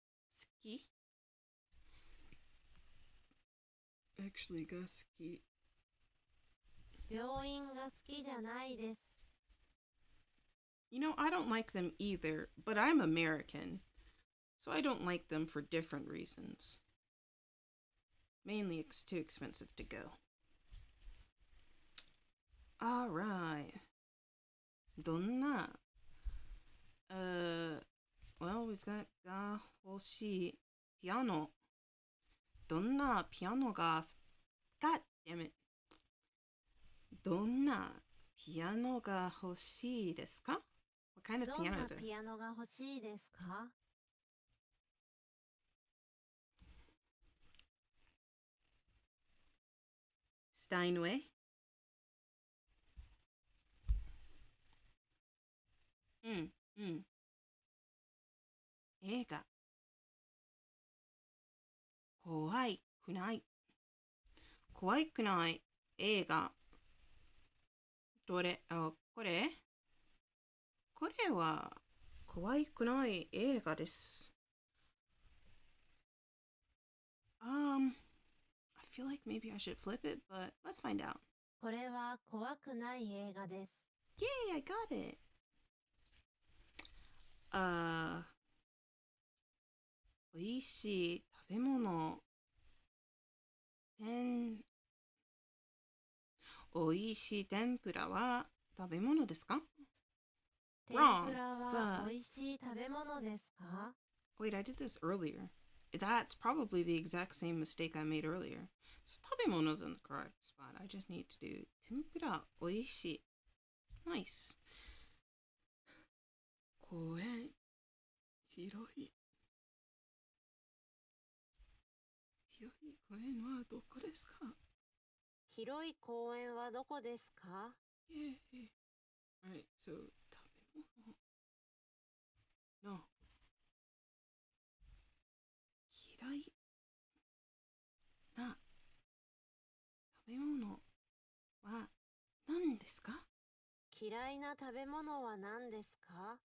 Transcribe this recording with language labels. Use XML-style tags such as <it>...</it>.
<ja>好き ?actually が好き。病院が好きじゃないです。</ja> <en>You know, I don't like them either, but I'm American, so I don't like them for different reasons. Mainly, it's too expensive to go. All right.</en> <ja>どんな</ja> <en>well, we've got</en> <ja>が欲しいピアノ。どんなピアノが</ja> <en>God damn it.</en> <ja>どんなピアノが欲しいですか</ja> <en>What kind of</en> <ja>どん</ja> <en>piano</en> <ja>な</ja> <en>is it?</en> <ja>ピアノが欲しいですか？スタインウェイうん。映画。怖いくない。怖いくない映画。どれこれこれは怖いくない映画です。</ja> <en>I feel like maybe I should flip it, but let's find out.</en> <ja>これは怖くない映画です。</ja> <en>Yay, I got it.</en> <ja>おいしい食べ物。おいしい天ぷらは食べ物ですか？天ぷらは美味しい食べ物ですか？</ja> <en>Wait, I did this earlier. That's probably the exact same mistake I made earlier. So 食べ物 is in the correct spot. I just need to do</en> <ja>天ぷらおいしい。</ja> <en>Nice.</en> <ja>公園広い。広い公園はどこですか？広い公園はどこですか？</ja> <en>Yeah. Alright, so 食べ物 No.</en> <ja>嫌いな食べ物は何ですか？嫌いな食べ物は何ですか？</ja>